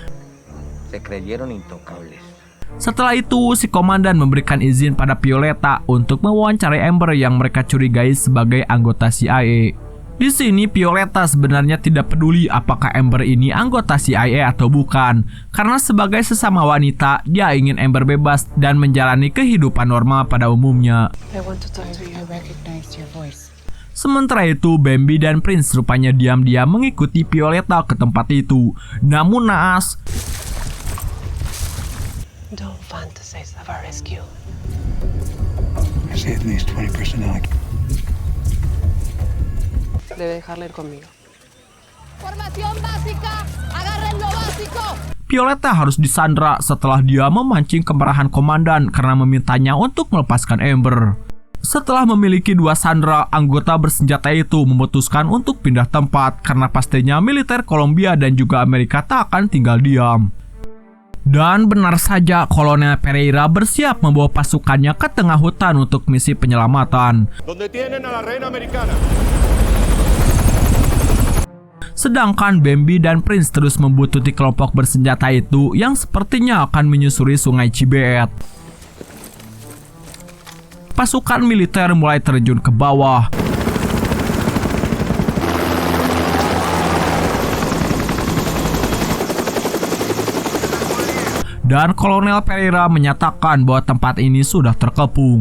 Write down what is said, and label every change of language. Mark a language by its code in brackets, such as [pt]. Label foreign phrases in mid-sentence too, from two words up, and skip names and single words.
[id] Setelah itu, si komandan memberikan izin pada Violeta untuk mewawancarai Amber yang mereka curigai sebagai anggota CIA. Di sini Violeta sebenarnya tidak peduli apakah Amber ini anggota CIA atau bukan, karena sebagai sesama wanita, dia ingin Amber bebas dan menjalani kehidupan normal pada umumnya. [en] I want to talk to you. I recognized your voice. [id] Sementara itu, Bambi dan Prince rupanya diam-diam mengikuti Violeta ke tempat itu. Namun naas, [en] Don't fantasize of our rescue. I see at least 20 personnel. [es] Debe dejarla ir conmigo. Formación básica, agarren lo básico. [id] Violeta harus disandra setelah dia memancing kemarahan komandan karena memintanya untuk melepaskan Amber. Setelah memiliki 2 sandera, anggota bersenjata itu memutuskan untuk pindah tempat karena pastinya militer Kolombia dan juga Amerika tak akan tinggal diam. Dan benar saja, Kolonel Pereira bersiap membawa pasukannya ke tengah hutan untuk misi penyelamatan. [es] Donde tienen a la reina americana. [id] Sedangkan Bambi dan Prince terus membuntuti kelompok bersenjata itu yang sepertinya akan menyusuri sungai Cibeet. Pasukan militer mulai terjun ke bawah. Dan Kolonel Pereira menyatakan bahwa tempat ini sudah terkepung.